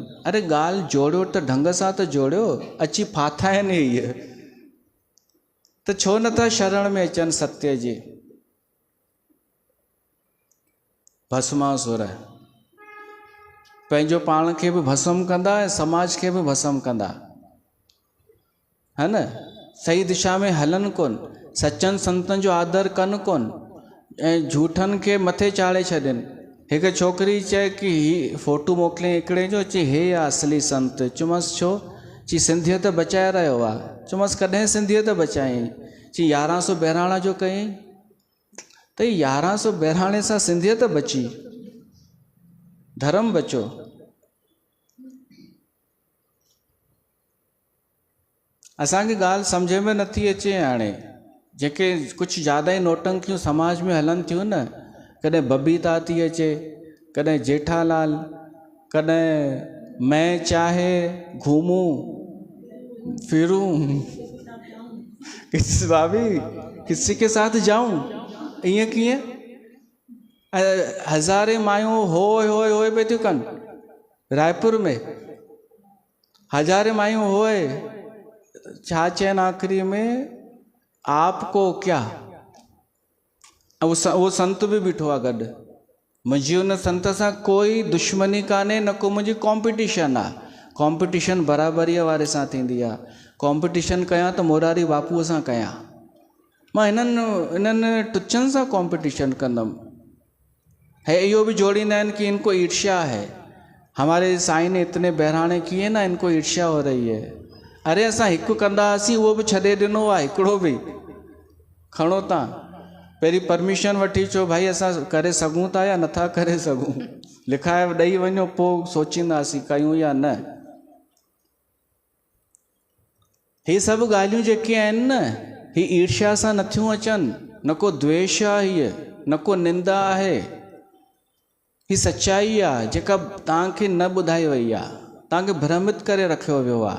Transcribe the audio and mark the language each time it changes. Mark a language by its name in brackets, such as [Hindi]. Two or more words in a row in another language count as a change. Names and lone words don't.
[Sindhi] अरे ॻाल्हि जोड़ियो त ढंग सां त जोड़ियो, अची फाथा आहिनि इहे, त छो नथा शरण में अचनि सत्य जी? भस्मासुर पंहिंजो पाण खे बि भस्म कंदा ऐं समाज खे बि भस्म कंदा, [Hindi] है न? [Sindhi] सही दिशा में हलनि कोन, सचनि संतनि जो आदर कनि कोन, ऐं झूठनि खे मथे चाढ़े छॾनि। हिकु छोकिरी चए कि ही फोटू मोकिले हिकिड़े जो, चई हे आहे असली संत। चुमस छो? चई सिंधियत बचाए रहियो आहे। चुमस कॾहिं सिंधियत बचाई? चई 1100 बहिराणा जो कयईं। त 1100 बहिराणे सां सिंधियत बची, धर्म बचो। असांखे ॻाल्हि सम्झ में नथी अचे हाणे। जेके कुझु ज़्यादा ई नोटंकियूं समाज में हलनि थियूं न, कॾहिं बबीता थी अचे, कॾहिं जेठालाल, कॾहिं [Hindi] मैं चाहे घूमूं फिरूं, भाभी किसी के साथ जाऊं, [Sindhi] ईअं कीअं? हज़ारे मायूं होए होए होए पे थियूं कनि रायपुर में। हज़ारे मायूं होए, छा चयनि आख़िरी में? [Hindi] आपको क्या? वो संत भी [Sindhi] बीठो आहे गॾु। मुंहिंजी उन संत सां कोई दुश्मनी कान्हे, न को मुंहिंजी कॉम्पिटिशन आहे। कॉम्पिटिशन बराबरीअ वारे सां थींदी आहे। कॉम्पिटिशन कयां त मोरारी बापूअ सां कयां। मां इन्हनि टुचनि सां कॉम्पिटिशन कंदुमि। है इहो बि जोड़ींदा आहिनि कि [Hindi] इनको ईर्ष्या है, हमारे साईं ने इतने बहिराणे किए ना, इनको ईर्ष्या हो रही है। [Sindhi] अरे असां हिकु कंदा हुआसीं, उहो बि छॾे ॾिनो आहे, हिकिड़ो बि खणो तव्हां। पहिरीं परमिशन वठी अचो, भाई असां करे सघूं था या नथा करे सघूं, लिखाए ॾेई वञो, पोइ सोचींदासीं कयूं या न। ही सभु ॻाल्हियूं जेके आहिनि न, ही ईर्ष्या सां नथियूं अचनि, न को द्वेष आहे, हीअ न को निंदा आहे, ही सच्चाई आहे जेका तव्हांखे न ॿुधाई वई आहे, तव्हांखे भ्रमित करे रखियो वियो आहे।